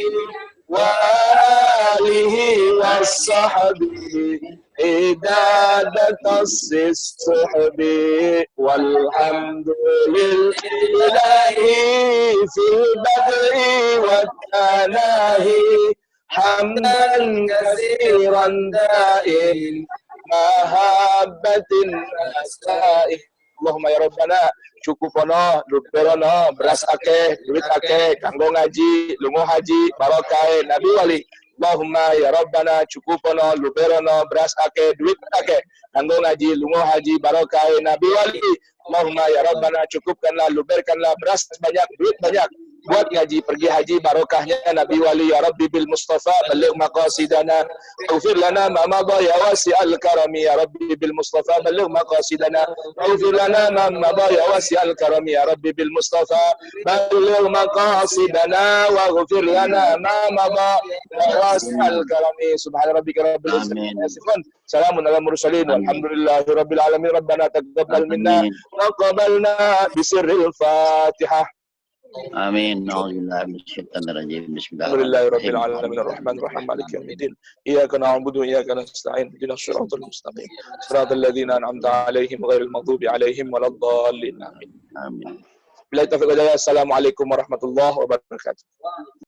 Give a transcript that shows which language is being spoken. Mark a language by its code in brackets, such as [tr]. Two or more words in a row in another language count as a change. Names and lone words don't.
[ar] وآله والصحب إدادة الصحب والحمد لله في البدء والتناهي حمدا كثيرا دائم mahabbat nasai. اللهم يا ربنا [jv] cukupono, duperono, beras akeh, duit akeh, kanggo ngaji, lungo haji, barokah Nabi Wali. [ar] اللهم يا ربنا [jv] cukupono, duperono, beras akeh, duit akeh, kanggo ngaji, lungo haji, barokah Nabi Wali. [ar] اللهم يا ربنا [id] cukupkanlah, luberkanlah beras banyak, duit banyak. Buat ngaji, pergi haji, barokahnya Nabi Wali. [ar] يا ربي بالمصطفى بلغ مقاصدنا اغفر لنا ما مضى يا واسع الكرم. يا ربي بالمصطفى بلغ مقاصدنا اغفر لنا ما مضى يا واسع الكرم. يا ربي بالمصطفى بلغ مقاصدنا واغفر لنا ما مضى يا واسع الكرم. سبحان ربك رب العزة عما يصفون. سلام على المرسلين والحمد لله رب العالمين ربنا تقبل منا وقبلنا بسر الفاتحة. آمين. أعوذ بالله من الشيطان الرجيم. بسم الله الحمد لله رب الرحمن العالمين الرحمن الرحيم مالك يوم الدين إياك نعبد وإياك نستعين اهدنا الصراط المستقيم صراط الذين أنعمت عليهم غير المغضوب عليهم ولا الضالين آمين. آمين. بالله توفيق هداية. السلام عليكم ورحمة الله وبركاته.